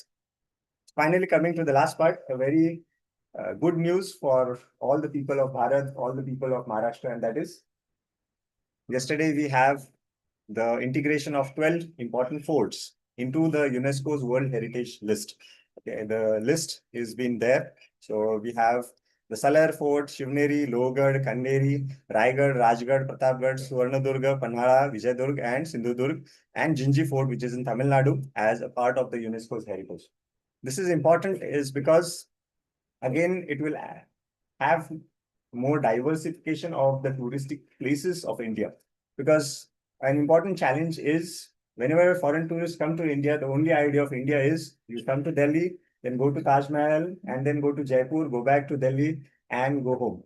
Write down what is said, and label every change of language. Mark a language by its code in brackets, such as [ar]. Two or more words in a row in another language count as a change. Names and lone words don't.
[en] Finally, coming to the last part, a very good news for all the people of Bharat, all the people of Maharashtra, and that is yesterday we have the integration of 12 important forts into the UNESCO's World Heritage List. Okay, the list is been there. So we have the Salar Fort, Shivneri, Lohgarh, Kanderi, Raigad, Rajgarh, Pratapgarh, Suvarnadurga, Panhala, Vijayadurg, and Sindhudurg, and Jinji Fort, which is in Tamil Nadu, as a part of the UNESCO's heritage. This is important is because, again, it will have more diversification of the touristic places of India. Because an important challenge is whenever foreign tourists come to India, the only idea of India is you come to Delhi, then go to Taj Mahal, and then go to Jaipur, go back to Delhi, and go home.